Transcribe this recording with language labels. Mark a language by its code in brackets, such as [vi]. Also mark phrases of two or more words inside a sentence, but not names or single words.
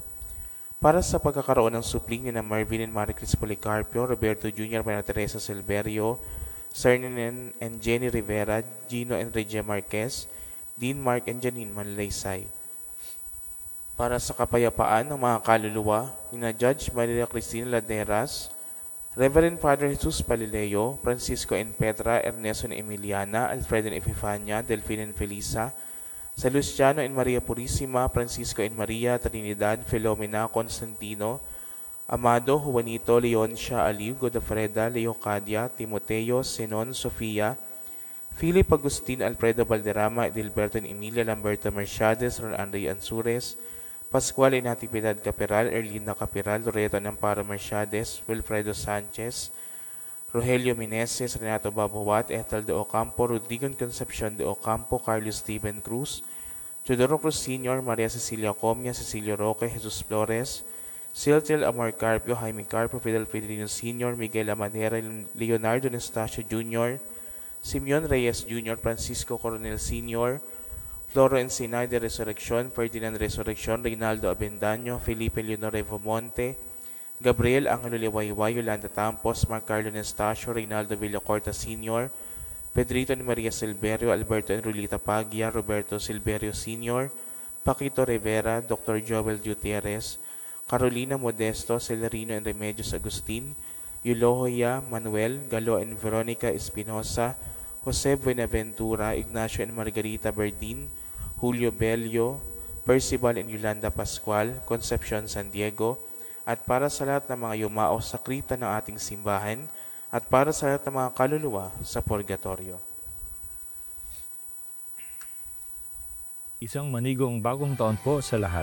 [tl] Para sa pagkakaroon ng supling ni na Marvin and Maricris Policarpio, Roberto Jr., Maria Teresa Silverio, Cernan and Jenny Rivera, Gino and Regia Marquez, Dean Mark and Janine Manlaysay. Para sa kapayapaan ng mga kaluluwa ni na Judge Maria Cristina Laderas, Reverend Father Jesus Palileo, Francisco and Petra, Ernesto and Emiliana, Alfredo and Epifania, Delphine and Felisa, sa Luciano and Maria Purisima, Francisco and Maria, Trinidad, Filomena, Constantino, Amado, Juanito, Leoncia, Aliw, Godofreda, Leocadia, Timoteo, Senon, Sofia, Philip Agustin, Alfredo Valderrama, Edilberto and Emilia, Lamberto Mercedes, Ron Andre Ansures, Pascual and Natividad Caperal, Erlinda Caperal, Loreto and Amparo Mercedes, Wilfredo Sanchez, Rogelio Meneses, Renato Babuat, Ethel de Ocampo, Rodrigo Concepcion de Ocampo, Carlos Steven Cruz, Teodoro Cruz Sr., Maria Cecilia Comia, Cecilio Roque, Jesus Flores, Siltil Amor Carpio, Jaime Carpio, Fidel Pedrino Sr., Miguel Amadera, Leonardo Anastasio Jr., Simeon Reyes Jr., Francisco Coronel Sr., Floro Encinay de Resurrección, Ferdinand Resurrección, Reynaldo Avendaño, Felipe Leonor Monte, Gabriel Angelo Liwayway, Yolanda Tampos, Mark Carlo Anastasio, Reynaldo Villacorta Sr., Pedrito and Maria Silverio, Alberto and Rulita Pagia, Roberto Silverio Sr., Paquito Rivera, Dr. Joel Gutierrez, Carolina Modesto, Celerino and Remedios Agustin, Eulogia Manuel, Galo and Veronica Espinosa, Jose Buenaventura, Ignacio and Margarita Berdin, Julio Bello, Percival and Yolanda Pascual, Concepcion San Diego, at para sa lahat ng mga yumao sa kripta ng ating simbahan, at para sa lahat ng mga kaluluwa sa purgatorio. Isang manigong bagong taon po sa lahat.